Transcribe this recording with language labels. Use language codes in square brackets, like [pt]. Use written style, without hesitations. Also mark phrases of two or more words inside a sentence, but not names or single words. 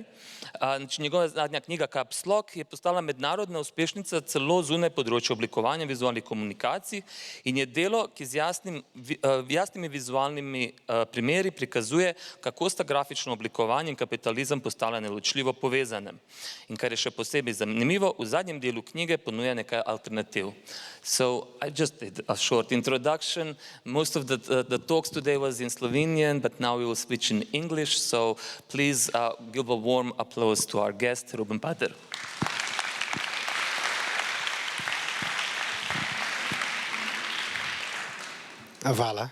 [sl] Njegova zadnja knjiga Caps Lock je postala mednarodna uspešnica celo zunaj področja oblikovanja vizualnih komunikacij in je delo, ki z jasnimi vizualnimi primeri prikazuje, kako sta grafično oblikovanje in kapitalizem postala neločljivo povezane. In kar je še posebej zanimivo, v zadnjem delu knjige ponuja nekaj alternativ. [en] So I just did a short introduction. Most of the talks today was in Slovenian, but now we will switch in English. So please give a warm applause to our guest, Ruben Pater. [sl] Avala.